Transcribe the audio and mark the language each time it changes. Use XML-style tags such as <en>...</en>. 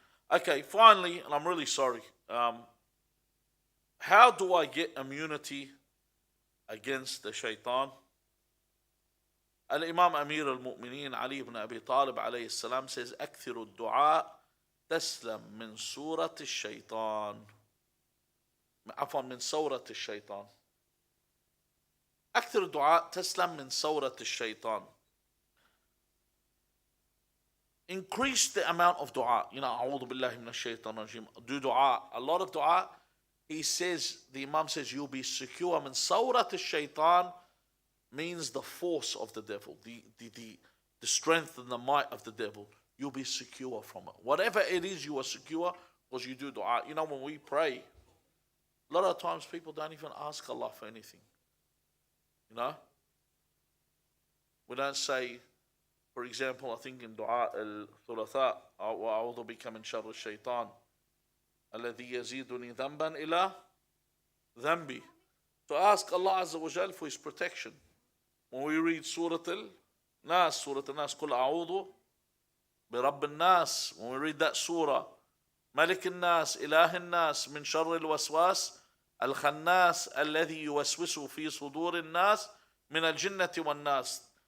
<en>Okay, finally, and I'm really sorry, how do I get immunity against the shaitan?</en> <ar>Al-Imam Amir al-Mu'mineen Ali ibn Abi Talib alayhi salam says, أكثر الدعاء تسلم من سورة الشيطان. عفوا من سورة الشيطان. أكثر الدعاء تسلم من سورة الشيطان.</ar> <en>Increase the amount of dua.</en> <ar>You know, أعوذ بالله من الشيطان الرجيم.</ar> <en>Do dua. A lot of dua. He says, the Imam says, you'll be secure.</en> <ar>من سورة الشيطان</ar> <en>means the force of the devil, the strength and the might of the devil. You'll be secure from it. Whatever it is, you are secure because you do dua. You know, when we pray, a lot of times people don't even ask Allah for anything. You know? We don't say, for example, I think in dua al-thulatha,</en> <ar>وَأَعُوذُ بِكَ مِنْ شَرِّ الشَّيْطَانِ الَّذِي يَزِيدُنِي ذَنْبًا إِلَى ذَنْبِي.</ar> <en>To ask Allah Azza wa Jal for His protection. When we read Surah Al-Nas, Surah Al-Nas,</en> <ar>قُلْ أَعُوذُ بِرَبِّ النَّاسِ. When we read that surah, ملك الناس إله الناس من شر الوسواس الخناس الذي يوسوس في صدور الناس من الجنة والناس.</ar>